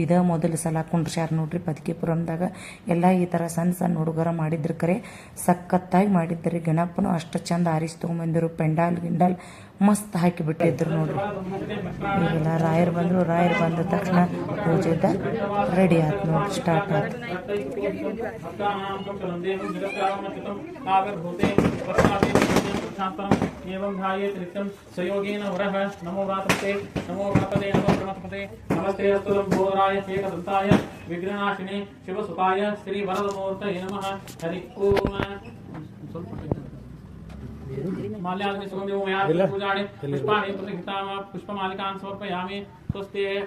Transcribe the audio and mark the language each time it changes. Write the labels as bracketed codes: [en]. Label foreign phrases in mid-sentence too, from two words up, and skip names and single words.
[kn] ಇದೇ ಮೊದಲು ಸಲ ಕುಂಡ್ರ್ಸ್ಯಾರ ನೋಡ್ರಿ ಪದಕಿಪುರಂದಾಗ. ಎಲ್ಲ ಈ ಥರ ಸಣ್ಣ ಸಣ್ಣ ಹುಡುಗರ ಮಾಡಿದ್ರು. ಕರೆ ಸಖತ್ತಾಗಿ ಮಾಡಿದ್ರಿ. ಗಣಪನು ಅಷ್ಟು ಚಂದ ಆರಿಸಿ ತೊಗೊಂಬಂದಿರು. ಪೆಂಡಾಲ್ ಗಿಂಡಾಲ್ ಮಸ್ತ್ ಹಾಕಿ ಬಿಟ್ಟಿದ್ರು ನೋಡ್ರಿ. ಈಗೆಲ್ಲ ರಾಯರು ಬಂದರು. ರಾಯರು ಬಂದ ತಕ್ಷಣ ಪೂಜೆದ ರೆಡಿ ಆಯ್ತು ನೋಡ್ರಿ. ಸ್ಟಾರ್ಟ್ ಆಯ್ತು. [sa] एवं ध्यायेत् नित्यं स्वयोगेन वरः नमो व्रातपते नमो व्रातपते नमो प्रमथपते नमस्ते अस्तु लंबोदराय एकदन्ताय विघ्ननाशिने शिवसुताय श्री वरदमूर्तये नमः। हरि ओम। माल्याग्नि सुगन्धिं मया पूजाणि पुष्पाणि प्रतिगृहीताः पुष्पमालिकां समर्पयामि। स्वस्ति।